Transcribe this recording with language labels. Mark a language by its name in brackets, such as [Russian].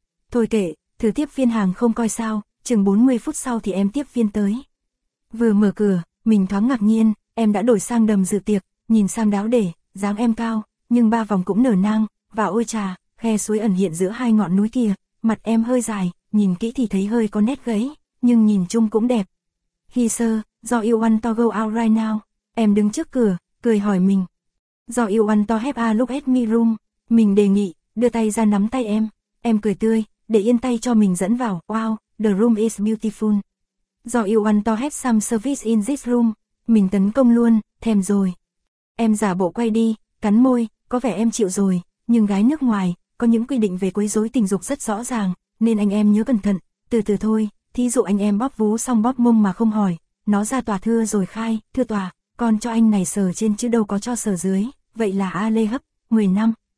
[Vietnamese] Thôi kệ, thử tiếp viên hàng không coi sao, chừng 40 phút sau thì em tiếp viên tới. Vừa mở cửa, mình thoáng ngạc nhiên, em đã đổi sang đầm dự tiệc, nhìn sang đáo để, dáng em cao, nhưng ba vòng cũng nở nang, và ôi trà, khe suối ẩn hiện giữa hai ngọn núi kia, mặt em hơi dài, nhìn kỹ thì thấy hơi có nét gấy, nhưng nhìn chung cũng đẹp. [English] He sir, do you want to go out right now? [Vietnamese] Em đứng trước cửa, cười hỏi mình. [English] Do you want to have a look at my room? [Vietnamese] Mình đề nghị, đưa tay ra nắm tay em. Em cười tươi, để yên tay cho mình dẫn vào. [English] Wow, the room is beautiful. Do you want to have some service in this room? [Vietnamese] Mình tấn công luôn, thèm rồi. Em giả bộ quay đi, cắn môi, có vẻ em chịu rồi. Nhưng gái nước ngoài, có những quy định về quấy rối tình dục rất rõ ràng. Nên anh em nhớ cẩn thận, từ từ thôi. Thí dụ anh em bóp vú xong bóp mông mà không hỏi. Nó ra tòa thưa rồi khai, thưa tòa. Con cho anh này sờ trên chứ đâu có cho sờ dưới, vậy là a lê hấp, 10 năm.